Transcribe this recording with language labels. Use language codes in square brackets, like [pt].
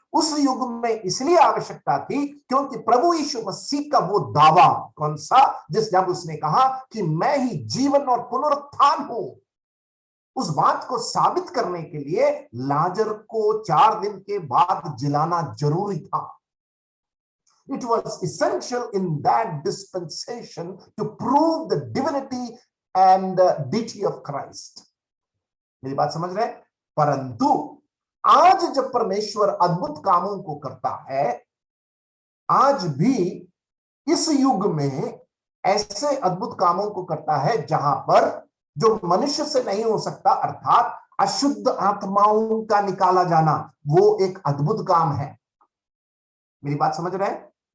[hi] उस युग में इसलिए आवश्यकता थी क्योंकि प्रभु यीशु मसीह का वो दावा कौन सा, जब उसने कहा कि मैं ही जीवन और पुनरुत्थान हूं, उस बात को साबित करने के लिए लाजर को 4 दिन के बाद जिलाना जरूरी था। [en] It was essential in that dispensation to prove the divinity and deity of Christ. [hi] मेरी बात समझ रहे हैं? परंतु आज जब परमेश्वर अद्भुत कामों को करता है, आज भी इस युग में ऐसे अद्भुत कामों को करता है जहां पर जो मनुष्य से नहीं हो सकता, अर्थात अशुद्ध आत्माओं का निकाला जाना, वो एक अद्भुत काम है। मेरी बात समझ रहे हैं?